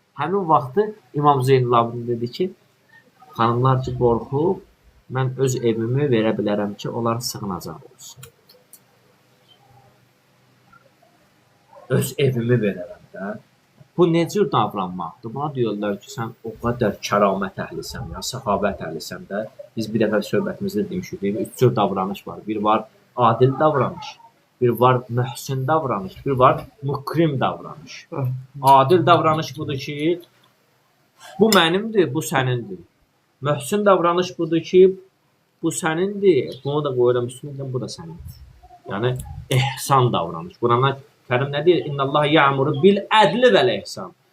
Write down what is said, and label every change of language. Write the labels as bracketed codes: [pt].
[az] Həmin vaxtı İmam Zeynalabdin dedi ki, xanımlar ki, qorxub, mən öz evimi verə bilərəm ki, onlar sığınacaq olsun. Öz evimi verərəm də. Bu ne cür davranmaqdır? Buna deyirlər ki, sən o qədər kəramət əhlisən, ya səxavət əhlisən də. Biz bir dəfə söhbətimizdə demişik, 3 cür davranış var. Bir var adil davranış, bir var mühsin davranış, bir var mukrim davranış. Adil davranış budur ki, bu mənimdir, bu sənindir. Mühsin davranış budur ki, bu sənindir, bunu da qoyuram üstündən, bu da sənindir. Yəni, ehsan davranış. Qurana Kərim nə deyir? [ar] İnnəllah ya'muru bil ədli vəl ehsan.